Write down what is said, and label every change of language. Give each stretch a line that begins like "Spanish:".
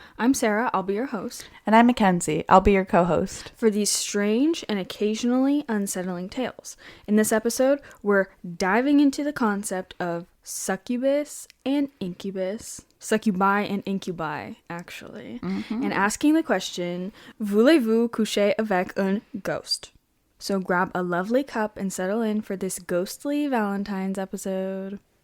English: I'm Sarah, I'll be your host. And I'm Mackenzie. I'll be your co-host. For these strange and occasionally unsettling tales. In this episode, we're diving into the concept of succubus and incubus. Succubi and incubi, actually. Mm-hmm. And asking the question,
French: Voulez-vous coucher avec un ghost?
English: So grab a lovely cup and settle in for this ghostly Valentine's episode.